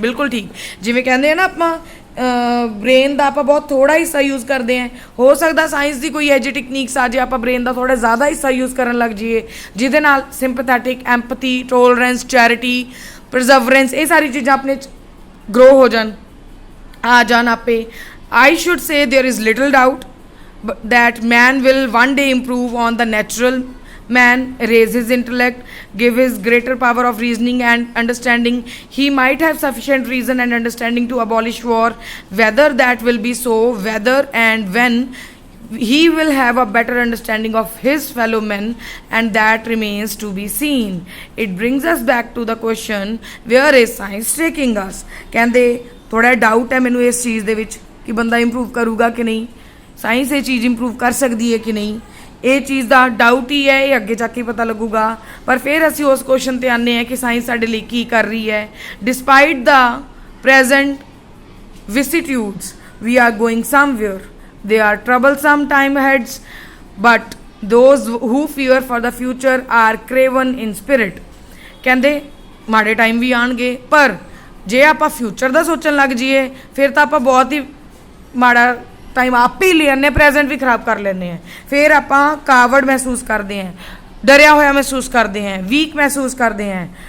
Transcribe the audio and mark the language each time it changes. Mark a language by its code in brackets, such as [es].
[hi] बिल्कुल ठीक, जिवें कहंदे हैं ना आपां ब्रेन का आप बहुत थोड़ा हिस्सा यूज़ करते हैं। हो सकता साइंस की कोई एजी टेक्निक्स आ जाए आप ब्रेन का थोड़ा ज़्यादा हिस्सा यूज़ करन लग जाइए, जिहदे नाल सिंपैथेटिक, एंपैथी, टॉलरेंस, चैरिटी, परजर्वरेंस, ये सारी चीज़ां अपने ग्रो हो जान, आ जान आपे। [en] I should say there is little doubt that man will one day improve on the natural man, raise his intellect, give his greater power of reasoning and understanding. He might have sufficient reason and understanding to abolish war. Whether that will be so, whether and when he will have a better understanding of his fellow men, and that remains to be seen. It brings us back to the question, where is science taking us? [hi] कहते थोड़ा doubt है मैनू इस चीज़ दे विच कि बंदा improve करूगा कि नहीं, science ये चीज़ इंप्रूव कर सकती है कि नहीं, ये चीज़ का डाउट ही है, ये अगे जाके पता लगूगा। पर फिर असी उस क्वेश्चन पर आने हैं कि साइंस साडे लिए की कर रही है। [en] Despite the present vicissitudes, we are going somewhere. They are troublesome time ahead, but those who fear for the future are craven in spirit. [hi] कहते माड़े टाइम भी आएंगे, पर जे आप फ्यूचर का सोचन लग जाइए फिर तो आप बहुत ही माड़ा टाइम आप ही ले आने, प्रेजेंट भी खराब कर लेने हैं। फिर आप कावड़ महसूस करते हैं, डरिया होया महसूस करते हैं, वीक महसूस करते हैं।